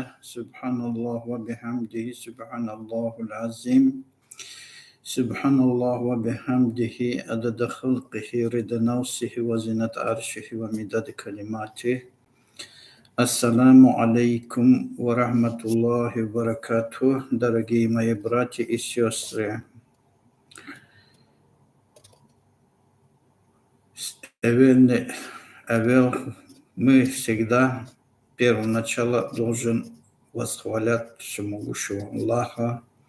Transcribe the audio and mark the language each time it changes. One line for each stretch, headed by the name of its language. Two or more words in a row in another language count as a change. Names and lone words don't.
Arabic: سبحان الله وبحمده. سبحان الله العظيم. سبحان الله وبحمده عدد خلقه رضا نفسه وزنة عرشه ومداد كلماته. السلام عليكم ورحمة الله وبركاته,
Russian: дорогие мои братья и сестры. Эвел мы всегда первоначало должен восхвалять всемогущего Аллаха.